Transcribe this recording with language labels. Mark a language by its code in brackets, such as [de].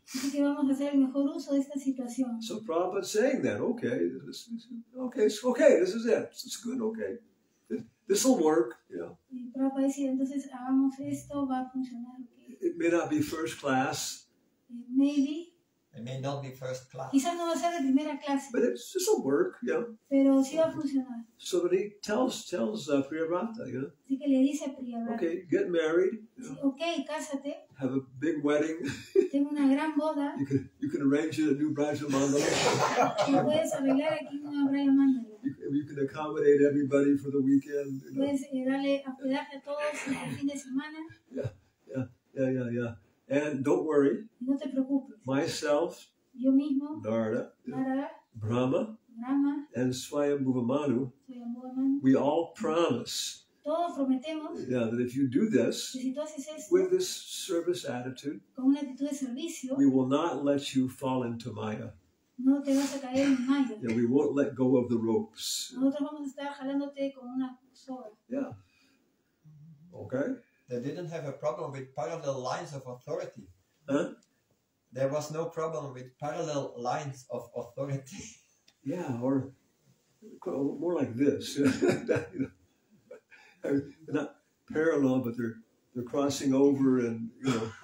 [es] así que vamos a hacer el mejor uso de esta situación. [en] So Prabhupada's saying that, okay, this is it. It's good, okay. This will work, [es] Y Prabhupada decía, entonces hagamos esto, va a funcionar. [en] Okay. It may not be first class, Maybe, It may not be first class. [es] quizás no va a ser de primera clase, [en] but this will work, [es] pero sí va a funcionar. [en] So that he tells Priyavrata, [es] Así que le dice a Priyavrata, [en] okay, get married, [es] sí, ok, cásate, [en] have a big wedding. [es] tengo una gran boda, [en] You can arrange it a new Braja Mandala. [es] y puedes arreglar aquí una Braya Mandala. [en] You can accommodate everybody for the weekend. [es] Puedes darle hospedaje a todos el fin de semana. [en] Yeah. And don't worry, [es] No te preocupes. [en] myself, [es] Yo mismo, [en] Narada, [es] Narada, [en] Brahma, [es] Brahma, [en] and Swayambhuva Manu, [es] Swayambhuva Manu, [en] we all promise [es] todos prometemos [en] that if you do this [es] que si tú haces esto [en] with this service attitude, [es] con una actitud de servicio, [en] we will not let you fall into Maya. [es] no te vas a caer en Maya. [en] We won't let go of the ropes. [es] Nosotros vamos a estar jalándote con una soga. [en] Yeah. Okay? They didn't have a problem with parallel lines of authority. Huh? There was no problem with parallel lines of authority. Yeah, or more like this. They're not parallel, but they're crossing over, and yeah.